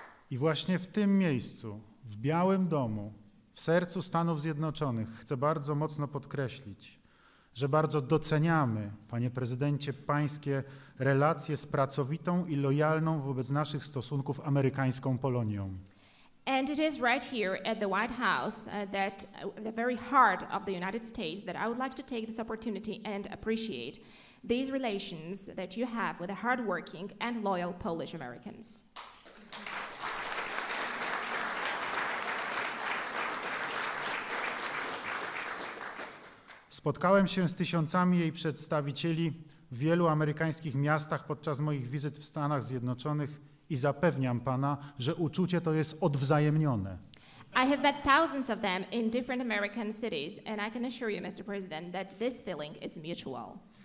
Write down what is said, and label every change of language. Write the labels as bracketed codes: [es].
[pl] I właśnie w tym miejscu, w Białym Domu, w sercu Stanów Zjednoczonych chcę bardzo mocno podkreślić, że bardzo doceniamy, Panie Prezydencie, Pańskie relacje z pracowitą i lojalną wobec naszych stosunków amerykańską Polonią. [en] And it is right here at the White House the very heart of the United States, that I would like to take this opportunity and appreciate these relations that you have with the hardworking and loyal Polish Americans. [pl] Spotkałem się z tysiącami jej przedstawicieli w wielu amerykańskich miastach podczas moich wizyt w Stanach Zjednoczonych i zapewniam Pana, że uczucie to jest odwzajemnione. [en] I have met thousands of them in different American cities, and I can assure you, Mr. President, that this feeling is mutual.